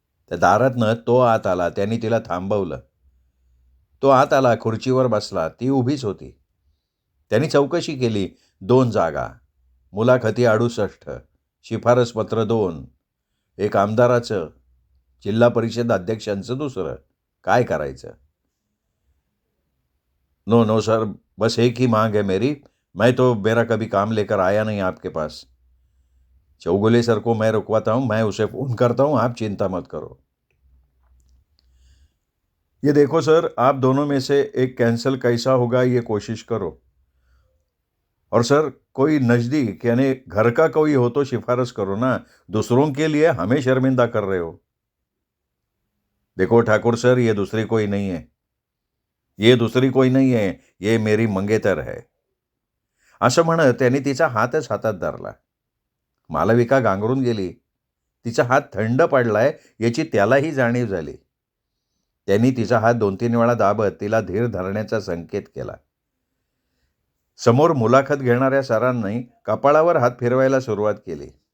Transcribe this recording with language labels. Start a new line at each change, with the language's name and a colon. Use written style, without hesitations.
Marathi: त्या दारातनं तो आत आला. त्यांनी तिला थांबवलं. तो आत आला, खुर्चीवर बसला. ती उभीच होती. त्यांनी चौकशी केली. 2 जागा. मुलाखती 68. शिफारसपत्र 2. एक आमदाराचं, जिल्हा परिषद अध्यक्षांचं दुसरं. काय करायचं?
Hindi: नो नो सर, बस एक ही मांग है मेरी. मैं तो मेरा कभी काम लेकर आया नहीं आपके पास. चौगुले सर को मैं रुकवाता हूँ. मैं उसे फ़ोन करता हूँ. आप चिंता मत करो. ये देखो सर, आप दोनों में से एक कैंसिल कैसा होगा ये कोशिश करो. और सर कोई नज़दीक यानी घर का कोई हो तो सिफारिश करो ना, दूसरों के लिए हमें शर्मिंदा कर रहे हो. देखो ठाकुर सर, ये दूसरी कोई नहीं है. ये दूसरी कोई नहीं है, ये मेरी मंगेतर है.
Marathi: असं म्हणत त्यांनी तिचा हातच हातात धरला. मालविका गांगरून गेली. तिचा हात थंड पडलाय याची त्यालाही जाणीव झाली. त्यांनी तिचा हात 2-3 वेळा दाबत तिला धीर धरण्याचा संकेत केला. समोर मुलाखत घेणाऱ्या सरांनी कपाळावर हात फिरवायला सुरुवात केली.